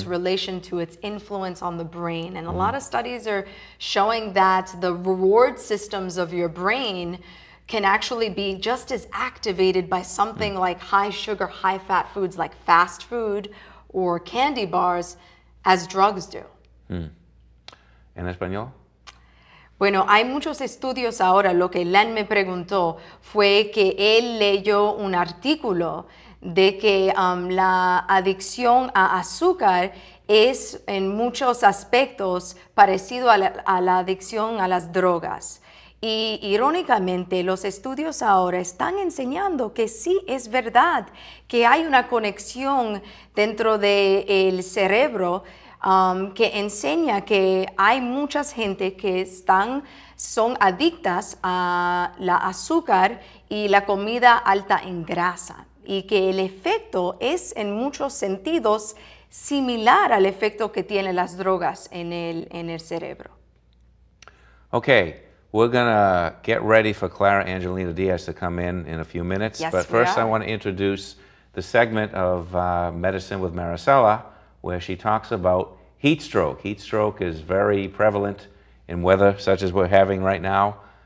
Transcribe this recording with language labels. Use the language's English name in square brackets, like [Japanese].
[English] its relation to its influence on the brain. And mm-hmm. a lot of studies are showing that the reward systems of your brain can actually be just as activated by something mm-hmm. like high sugar, high fat foods like fast food or candy bars as drugs do. [Spanish] Mm. ¿En español? Bueno, hay muchos estudios ahora. Lo que Len me preguntó fue que él leyó un artículo de que la adicción a azúcar es en muchos aspectos parecido a la adicción a las drogas. Y irónicamente, los estudios ahora están enseñando que sí es verdad que hay una conexión dentro del cerebro que enseña que hay mucha gente que son adictas a la azúcar y la comida alta en grasa, y que el efecto es en muchos sentidos similar al efecto que tienen las drogas en el cerebro. [English] Okay. We're going to get ready for Clara Angelina Diaz to come in a few minutes. Yes, but first I want to introduce the segment of Medicine with Maricela, where she talks about heat stroke. Heat stroke is very prevalent in weather such as we're having right now.